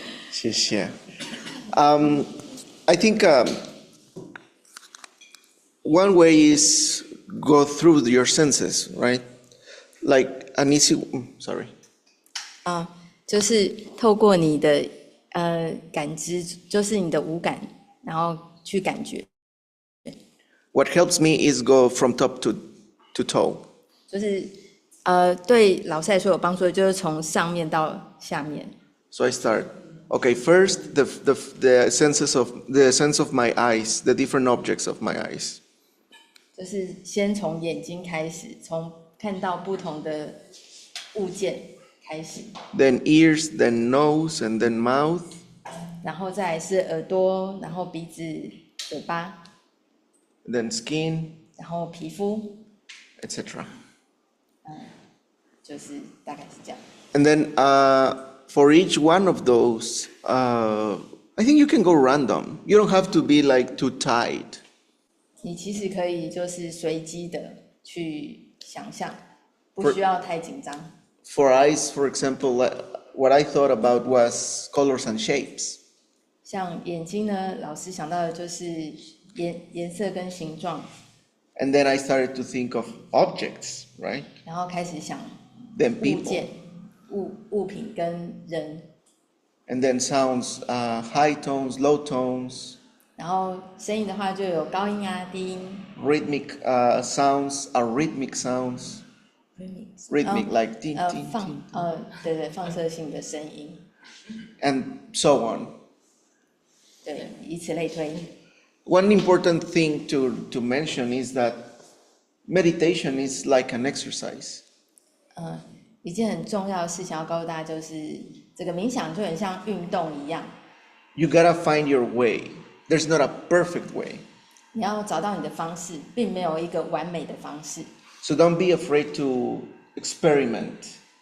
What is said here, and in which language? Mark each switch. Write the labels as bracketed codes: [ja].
[zh] 谢谢。 [en] I think one way is go through your senses, right? Like an easy. Sorry. [zh] 就是透过你的感知，就是你的五感，然后去感觉。 [en] What helps me is go from top to toe. [zh] 就是对老师来说有帮助的，就是从上面到下面。 [en] So I start. Okay, first the sense of my eyes, the different objects of my eyes. [zh] 就是先从眼睛开始，从看到不同的物件开始。 [en] Then ears, then nose, and then mouth. [zh] 然后再来是耳朵，然后鼻子、嘴巴。 [en] Then skin. [zh] 然后皮肤。 [en] Etc. [zh] 就是大概是这样。 [en] And then for each one of those, I think you can go random. You don't have to be like too tied. [zh] 你其实可以就是随机的去想象，不需要太紧张。 [en] For eyes, for example, what I thought about was colors and shapes. [zh] 像眼睛呢，老师想到的就是颜色跟形状。 [en] And then I started to think of objects, right? [zh] 然后开始想 [en] Then [zh] 物 [en] people. [zh] 件、物品跟人。 [en] And then sounds, high tones, low tones. [zh] 然后声音的话就有高音啊、低音。 [en] Rhythmic sounds are rhythmic sounds. Rhythmic like tin tin tin. [zh] 对，放射性的声音。 [en] And so on. [zh] 对，以此类推。 [en] One important thing to mention is that meditation is like an exercise. [zh] 一件很重要的事情要告诉大家，就是这个冥想就很像运动一样。 [en] You gotta find your way. There's not a perfect way. [zh] 你要找到你的方式，并没有一个完美的方式。 [en] So don't be afraid to experiment.